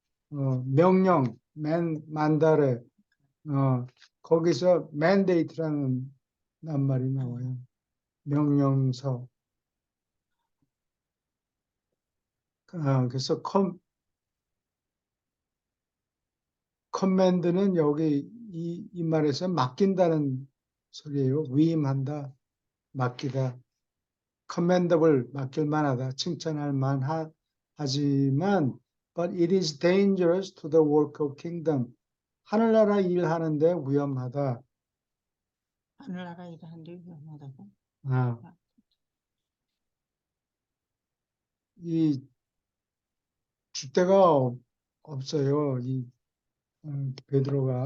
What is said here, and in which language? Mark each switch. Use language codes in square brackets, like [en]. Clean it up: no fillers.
[ko] 명령, 만다레, 거기서 mandate라는 낱말이 나와요. 명령서. 그래서 command는 여기 이 말에서 맡긴다는 소리예요. 위임한다, 맡기다. [en] commendable, [ko] 맡길 만하다, 칭찬할 만하지만 [en] but it is dangerous to the work of kingdom. [ko] 하늘나라 일하는데 위험하다. 하늘나라 일하는데 위험하다고. 이 줏대가 없어요. 이 베드로가